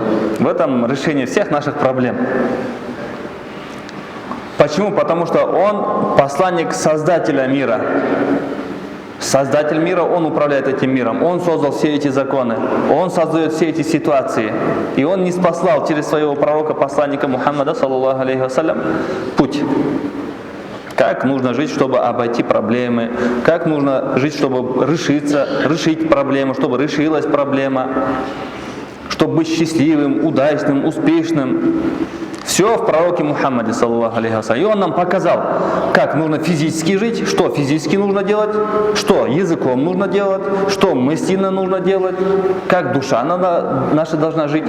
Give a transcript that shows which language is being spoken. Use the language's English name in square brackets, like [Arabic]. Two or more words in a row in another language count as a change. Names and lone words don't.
[Russian] В этом решение всех наших проблем. Почему? Потому что он посланник Создателя мира. Создатель мира, он управляет этим миром. Он создал все эти законы. Он создает все эти ситуации. И он не спаслал через своего пророка, посланника Мухаммада, [Arabic] صلى الله عليه وسلم, [Russian] путь. Как нужно жить, чтобы обойти проблемы, как нужно жить, чтобы решить проблему, чтобы решилась проблема, чтобы быть счастливым, удачным, успешным. Все в пророке Мухаммаде, [Arabic] صلى الله عليه وسلم. [Russian] И он нам показал, как нужно физически жить, что физически нужно делать, что языком нужно делать, что мысленно нужно делать, как душа наша должна жить.